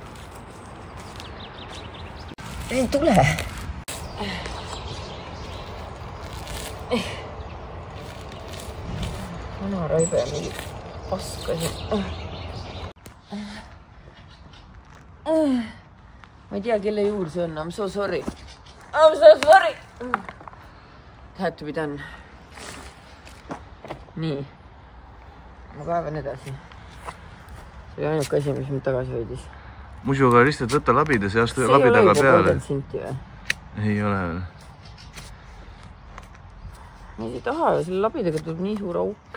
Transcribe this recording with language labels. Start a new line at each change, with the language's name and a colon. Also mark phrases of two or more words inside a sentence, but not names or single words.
Estonian: Ei tule. Vana raibe on mingi paskasi. Ma ei tea, kelle juur see on.
English: I'm so sorry. I'm so sorry. Had to be done.
Estonian: Nii. Ma kaevan edasi. See oli ainuke asi, mis mind tagasi hoidis. Muiduga lihtsalt võtta labides ja astu labidaga peale. See ei ole juba 30 sinti või? Ei ole veel. Ma ei taha, selle labidaga tuleb nii suur auk.